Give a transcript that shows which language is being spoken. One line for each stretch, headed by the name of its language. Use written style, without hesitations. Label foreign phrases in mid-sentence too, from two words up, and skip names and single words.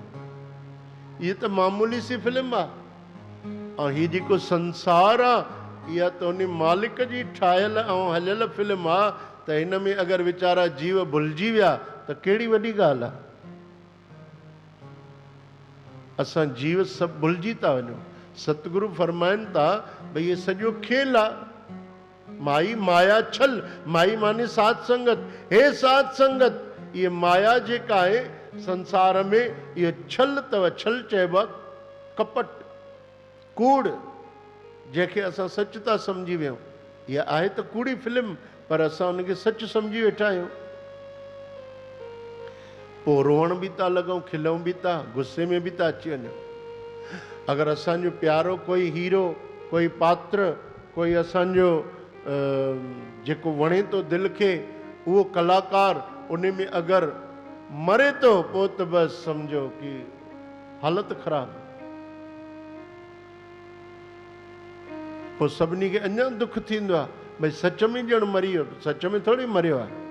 Sindhi: इहा त मामूली सी फिल्म आहे। ऐं हीअ जेको संसार आहे, इहा त उन मालिक जी ठाहियल ऐं हलियल फिल्म आहे। त हिन में अगरि वीचारा जीव भुलिजी विया त कहिड़ी वॾी ॻाल्हि आहे। असां जीव सभु भुलिजी था वञूं। सतगुरु फरमाइनि था भई इहे सॼो खेल आहे। माई माया छल, माई माने साध संगत। हे साध संगत, इहे माया जेका आहे संसार में, इहो छल अथव। छल चइबो आहे कपट, कूड़, जंहिंखे असां सच था सम्झी वियूं। इहा आहे त कूड़ी फिल्म, पर असां उनखे सच सम्झी वेठा आहियूं। पोइ रोअण बि था लॻूं, खिलूं बि था, गुस्से में बि था अची वञूं। अगरि असांजो प्यारो कोई हीरो, कोई पात्र, कोई असांजो जेको वणे थो दिलि खे, उहो कलाकार उन में अगरि मरे थो, पोइ त बसि सम्झो कि हालत ख़राबु। पोइ सभिनी खे अञा दुख थींदो आहे, भई सच में ॼण मरी वियो, सच में थोरी मरियो आहे।